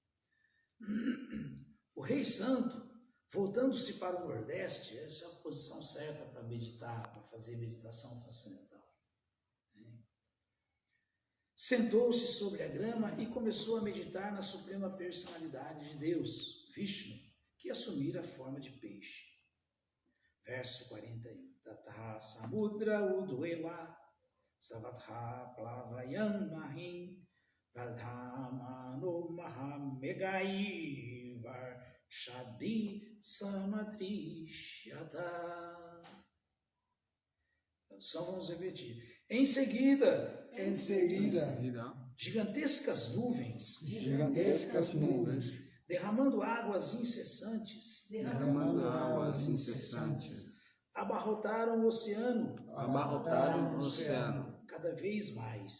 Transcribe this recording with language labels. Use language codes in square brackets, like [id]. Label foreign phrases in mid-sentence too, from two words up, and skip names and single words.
[pt] O rei santo, voltando-se para o nordeste, essa é a posição certa para meditar, para fazer meditação transcendental. Sentou-se sobre a grama e começou a meditar na suprema personalidade de Deus, Vishnu, que assumira a forma de peixe. Verso 41. [sa] तत समुद्र उद्वेल सवथ प्लवयम् महिम् वर्धमानो महामेगै वर्षदि समद्रिश्यत. [pt] Tradução, vamos repetir. Em seguida, gigantescas nuvens, derramando águas incessantes, abarrotaram o oceano, cada vez mais.